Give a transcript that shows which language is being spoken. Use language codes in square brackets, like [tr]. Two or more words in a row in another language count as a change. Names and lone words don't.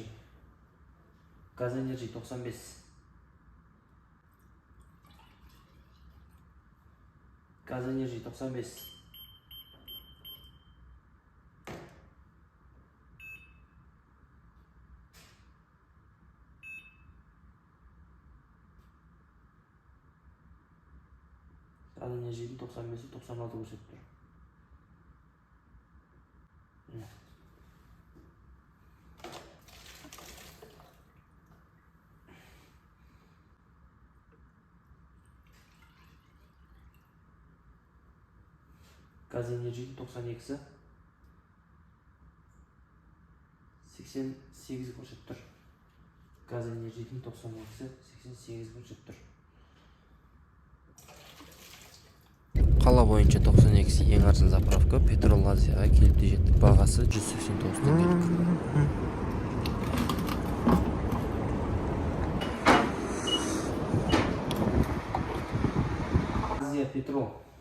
[kk] Gaz Energy 95. Gaz Energy 95. Gaz Energy'nin 95'i 96 көрсетіп тұр. Gaz Energy'nin 92'si 88 көрсетіп тұр. Gaz Energy'nin 92'si 88 көрсетіп тұр. Қала бойынша 92-си ең арзан заправка Petrol Азияға келіп те жетті. Бағасы 189 теңгелік. Азия Petrol.